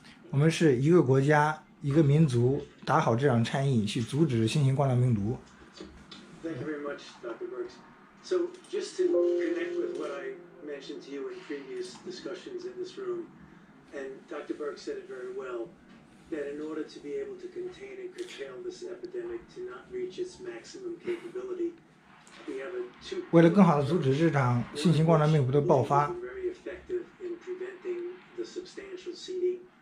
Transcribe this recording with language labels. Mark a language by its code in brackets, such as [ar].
[zh] 我们是一个国家、一个民族，打好这场战役，去阻止新型冠状病毒。 [en] Thank you very much, Dr. Burks. So just to connect with what I mentioned to you in previous discussions in this room, and Dr. Burks said it very well, that in order to be able to contain and curtail this epidemic to not reach its maximum capability, we have a two. [zh] 为了更好的阻止这场新型冠状病毒的爆发。 [en] Very effective in preventing the substantial seeding.